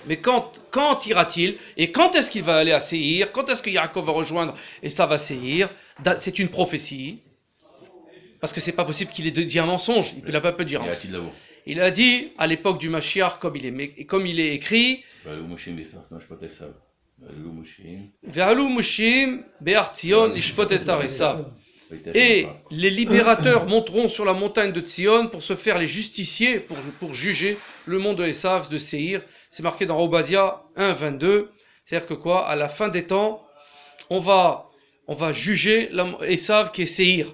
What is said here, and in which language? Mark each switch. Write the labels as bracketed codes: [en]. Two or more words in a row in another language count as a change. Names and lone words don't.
[fr] Mais quand ira-t-il? Et quand est-ce qu'il va aller à Séhir? Quand est-ce que Yaakov va rejoindre et ça va Séhir? C'est une prophétie. Parce que c'est pas possible qu'il ait dit un mensonge. Il n'a pas pu dire. Il a dit, à l'époque du Mashiach, comme il est écrit, [he] ועלו מושיעים בהר ציון לשפוט את עשו. [fr] Et les libérateurs monteront sur la montagne de Tzion pour se faire les justiciers, pour juger le monde de Esav, de Séhir. C'est marqué dans Obadiah 1, 22. C'est-à-dire que quoi? À la fin des temps, on va juger Esav qui est Séhir.